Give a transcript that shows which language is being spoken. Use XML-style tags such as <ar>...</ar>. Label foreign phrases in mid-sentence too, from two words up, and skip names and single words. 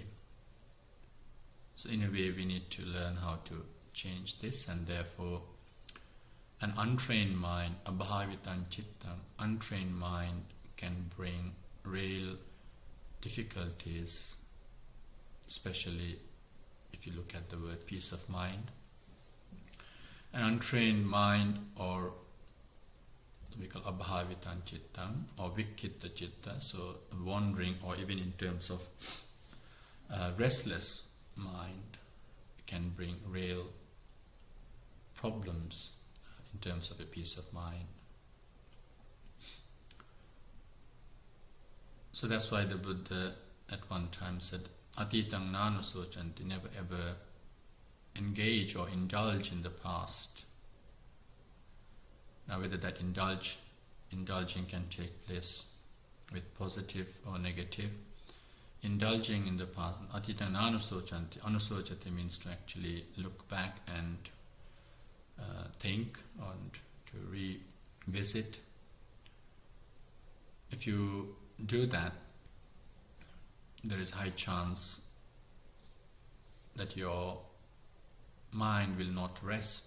<en>So in a way we need to learn how to change this, and therefore an untrained mind,</en> <pi>abhavitam chittam,</pi> <en>untrained mind can bring real difficulties, especially if you look at the word peace of mind. An untrained mind, or we call</en> <pi>abhavitam chittam</pi> <en>or</en> <pi>vikhitta chitta,</pi> <en>so wandering, or even in terms of restless mind, can bring real problems in terms of a peace of mind. So that's why the Buddha at one time said,</en> <pi>Atitang nanu sochanti,</pi> <en>never ever engage or indulge in the past. Now whether that indulging can take place with positive or negative, indulging in the past,</en> <pi>atitang anusochanti,</pi> <en>anusochanti means to actually look back and think and to revisit. If you do that, there is high chance that your mind will not rest.</en>